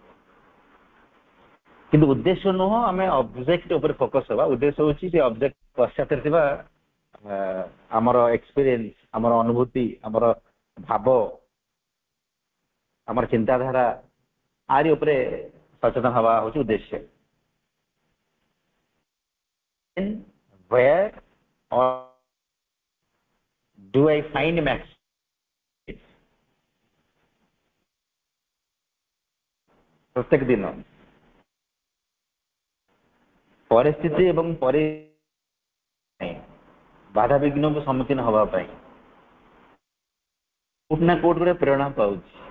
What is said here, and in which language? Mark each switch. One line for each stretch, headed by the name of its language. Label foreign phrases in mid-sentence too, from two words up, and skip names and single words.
Odia: କିନ୍ତୁ ଉଦ୍ଦେଶ୍ୟ ନୁହଁ ଆମେ ଅବଜେକ୍ଟ ଉପରେ ଫୋକସ୍ ହେବା, ଉଦ୍ଦେଶ୍ୟ ହେଉଛି ସେ ଅବଜେକ୍ଟ ପଶ୍ଚାତରେ ଥିବା ଆମର ଏକ୍ସପିରିଏନ୍ସ, ଆମର ଅନୁଭୂତି, ଆମର ଭାବ, ଆମର ଚିନ୍ତାଧାରା ଆରି ଉପରେ ସଚେତନ ହେବା ହେଉଛି ଉଦ୍ଦେଶ୍ୟ।
English: Where or do I find max?
Odia: ପ୍ରତ୍ୟେକ ଦିନ ପରିସ୍ଥିତି ଏବଂ ବାଧାବିଘ୍ନକୁ ସମ୍ମୁଖୀନ ହେବା ପାଇଁ କୋଉଠି ନା କୋଉଠି ଗୋଟେ ପ୍ରେରଣା ପାଉଛି।